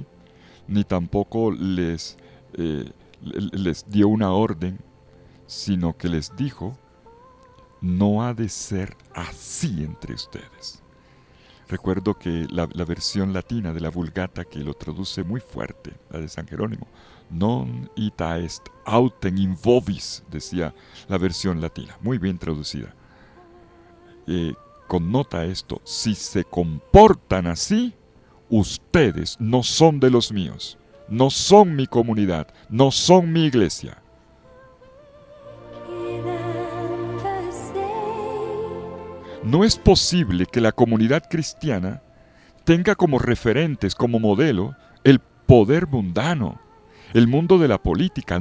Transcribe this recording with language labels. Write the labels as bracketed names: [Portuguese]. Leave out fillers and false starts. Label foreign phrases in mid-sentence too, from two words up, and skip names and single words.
[Spanish] Ni tampoco les dio una orden, sino que les dijo, no ha de ser así entre ustedes. Recuerdo que la versión latina de la Vulgata, que lo traduce muy fuerte, la de San Jerónimo, [Latin] non ita est autem in vobis, [Spanish] decía la versión latina, muy bien traducida. Connota esto, si se comportan así, ustedes no son de los míos, no son mi comunidad, no son mi iglesia. No es posible que la comunidad cristiana tenga como referentes, como modelo, el poder mundano, el mundo de la política.